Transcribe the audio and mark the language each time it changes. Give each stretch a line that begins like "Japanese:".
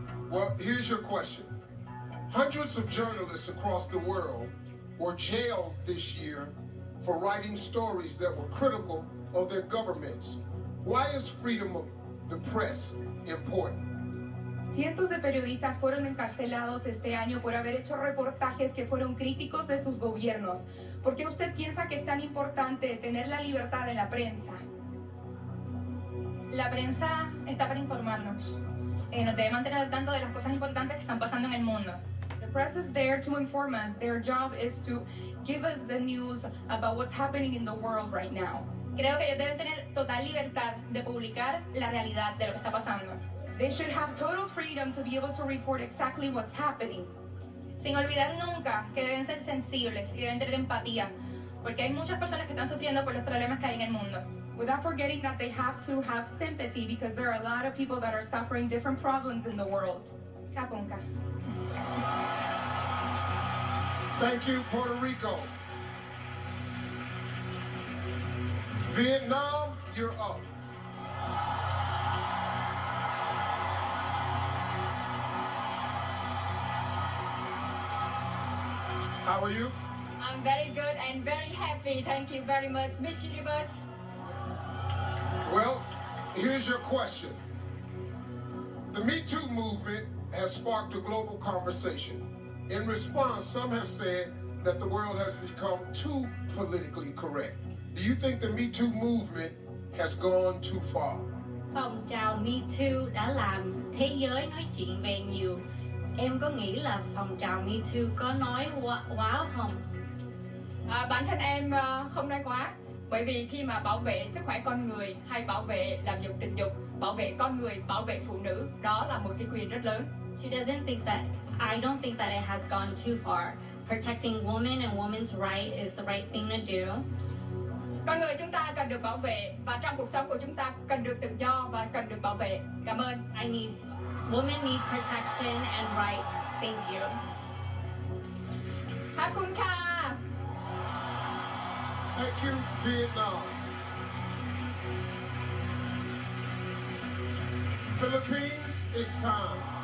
English: Well, here's your question. Hundreds of journalists across the world were jailed this year for writing stories that were critical of their governments. Why is freedom of the press important?
Spanish: Cientos de periodistas fueron encarcelados este año por haber hecho reportajes que fueron críticos de sus gobiernos. ¿Por qué usted piensa que es tan importante tener la libertad de la prensa? La prensa está para informarnos. Nos debe mantener al tanto de las cosas importantes que están pasando en el mundo.
English: The press is there to inform us. Their job is to give us the news about what's happening in the world right now.
Spanish: Creo que ellos deben tener total libertad de publicar la realidad de lo que está pasando.
English: They should have total freedom to be able to report exactly what's happening.
Spanish: Sin olvidar nunca que deben ser sensibles y deben tener empatía, porque hay muchas personas que están sufriendo por los problemas que hay en el mundo.
English: Without forgetting that they have to have sympathy because there are a lot of people that are suffering different problems in the world. Kapunka. Thank you, Puerto Rico. Vietnam, you're up. How are you? I'm very good and very happy. Thank you very much, Miss Universe. Well, here's your question. The Me Too movement has sparked a global conversation. In response, some have said that the world has become too politically correct. Do you think the Me Too movement has gone too far?
Vietnamese: Phong trào Me Too đã làm thế giới nói chuyện về nhiều Em có nghĩ là phong trào Me Too có nói quá không? Bản thân em không nói quá, bởi vì khi mà bảo vệ sức khỏe con người hay bảo vệ làm dục tình dục, bảo vệ con người, bảo vệ phụ nữ, đó là một cái quyền rất lớn.
English: I don't think that it has gone too far. Protecting women and women's right is the right thing to do.
Vietnamese: Con người chúng ta cần được bảo vệ, và trong cuộc sống của chúng ta cần được tự do và cần được bảo vệ. Cảm ơn.
English: Women need protection and rights. Thank you.
Thai: ขอบคุณค่ะ
English: Thank you, Vietnam. Philippines, it's time.